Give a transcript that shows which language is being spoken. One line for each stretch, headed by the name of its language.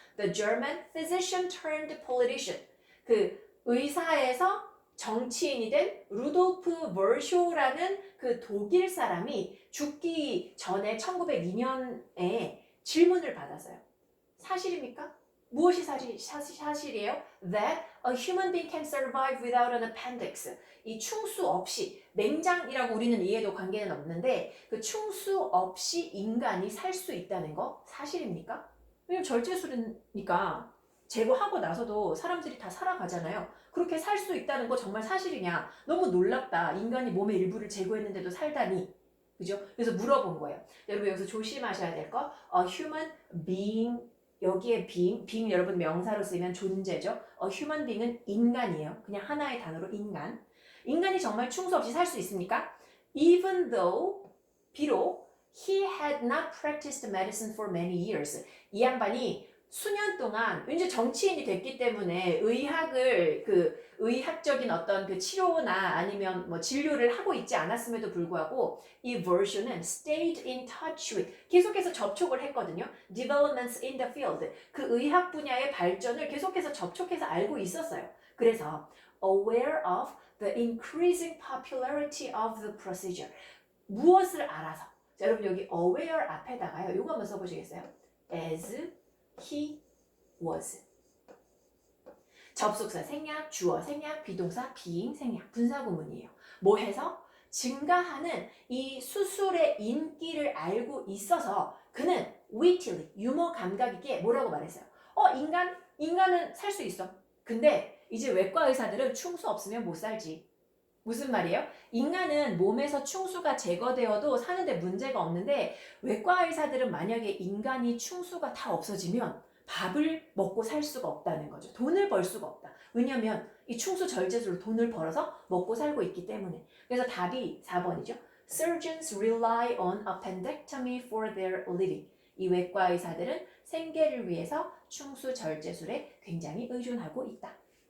English: The German physician turned politician
Korean: 그 의사에서 정치인이 된 루돌프 버쇼라는 그 독일 사람이 죽기 전에 1902년에 질문을 받았어요. 사실입니까? 무엇이 사실이에요?
English: That a human being can survive without an appendix.
Korean: 이 충수 없이 맹장이라고 우리는 이해도 관계는 없는데 그 충수 없이 인간이 살 수 있다는 거 사실입니까? 왜냐면 절제술이니까 제거하고 나서도 사람들이 다 살아가잖아요. 그렇게 살 수 있다는 거 정말 사실이냐? 너무 놀랍다. 인간이 몸의 일부를 제거했는데도 살다니. 그죠? 그래서 물어본 거예요. 여러분 여기서 조심하셔야 될 거.
English: A human being
Korean: 여기에 being 여러분 명사로 쓰이면 존재죠.
English: A human being
Korean: 은 인간이에요. 그냥 하나의 단어로 인간. 인간이 정말 충수 없이 살 수 있습니까?
English: Even though
Korean: 비록
English: he had not practiced medicine for many years.
Korean: 이 양반이 수년 동안 왠지 정치인이 됐기 때문에 의학을 그 의학적인 어떤 그 치료나 아니면 뭐 진료를 하고 있지 않았음에도 불구하고 이 version은
English: stayed in touch with
Korean: 계속해서 접촉을 했거든요.
English: Developments in the field
Korean: 그 의학 분야의 발전을 계속해서 접촉해서 알고 있었어요. 그래서
English: aware of the increasing popularity of the procedure
Korean: 무엇을 알아서 자, 여러분 여기
English: aware
Korean: 앞에다가요. 이거 한번 써보시겠어요?
English: As he was.
Korean: 접속사 생략, 주어 생략, 비동사 being 생략, 분사구문이에요. 뭐 해서? 증가하는 이 수술의 인기를 알고 있어서 그는 wittyly, 유머 감각 있게 뭐라고 말했어요? 인간은 살 수 있어. 근데 이제 외과 의사들은 충수 없으면 못 살지. 무슨 말이에요? 인간은 몸에서 충수가 제거되어도 사는데 문제가 없는데 외과 의사들은 만약에 인간이 충수가 다 없어지면 밥을 먹고 살 수가 없다는 거죠. 돈을 벌 수가 없다. 왜냐하면 이 충수 절제술로 돈을 벌어서 먹고 살고 있기 때문에. 그래서 답이 4번이죠.
English: Surgeons rely on appendectomy for their living.
Korean: 이 외과 의사들은 생계를 위해서 충수 절제술에 굉장히 의존하고 있다.